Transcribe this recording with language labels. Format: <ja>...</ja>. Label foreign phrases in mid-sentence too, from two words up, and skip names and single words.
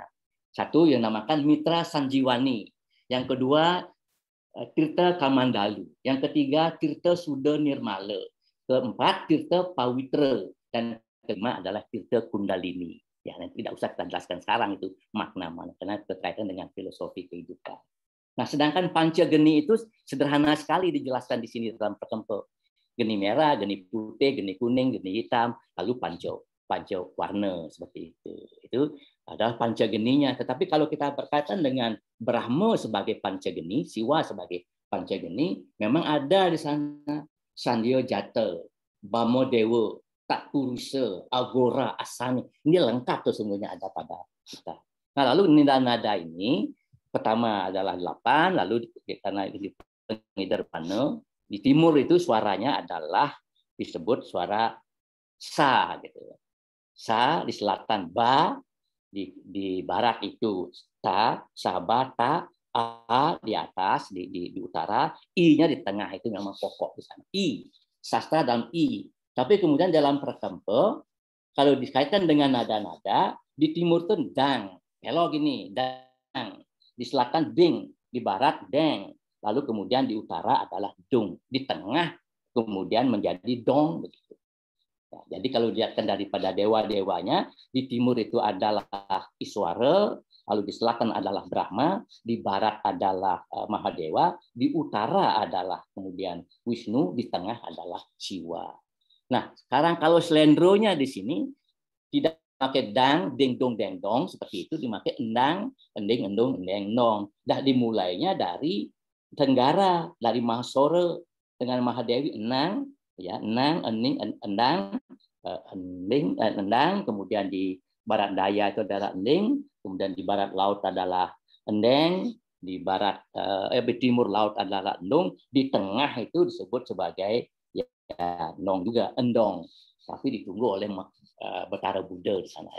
<id>Satu yang namakan Mitra Sanjiwani, yang kedua Tirta Kamandalu, yang ketiga Tirta Suda Nirmala, keempat Tirta Pawitra, dan kelima adalah Tirta Kundalini. Ya, nanti tidak usah kita jelaskan sekarang itu makna-makna karena berkaitan dengan filosofi kehidupan. Nah, sedangkan Pancageni itu sederhana sekali dijelaskan di sini dalam Prakempo. Geni merah, geni putih, geni kuning, geni hitam, lalu panco warna seperti itu. Itu adalah Pancageninya. Tetapi kalau kita berkaitan dengan Brahma sebagai Pancageni, Siwa sebagai Pancageni, memang ada di sana Sandhya Jata, Bamo Dewa, Tak Purusa, Agora, Asani. Ini lengkap sesungguhnya ada pada kita. Nah, lalu nada-nada ini pertama adalah 8, lalu karena di Pengidar-Pana, di timur itu suaranya adalah disebut suara sa gitu. Sa di selatan, ba di barat itu ta, saba, ta, a di atas di utara, i-nya di tengah itu memang pokok di sana. I, sastra dalam i. Tapi kemudian dalam Prakempo kalau dikaitkan dengan nada-nada, di timur itu dang, hello gini, dang. Di selatan ding, di barat deng. Lalu kemudian di utara adalah dung, di tengah kemudian menjadi dong begitu. Ya, jadi kalau dilihatkan daripada dewa-dewanya, di timur itu adalah Iswara, lalu di selatan adalah Brahma, di barat adalah Mahadewa, di utara adalah kemudian Wisnu, di tengah adalah Siwa. Nah, sekarang kalau selendronya di sini tidak pakai dang, ding dong, deng dong seperti itu, dipakai endang, ending, endung, endeng, nong. Dah dimulainya dari Tenggara, dari Mahasora dengan Mahadewi enang, ya enang, ening, endang, ending, endang, kemudian di barat daya itu adalah ending, kemudian di barat laut adalah endeng, di barat di timur laut adalah endung, di tengah itu disebut sebagai ya nong juga, endong. Tapi ditunggu oleh Betara Buddha di sana.</id>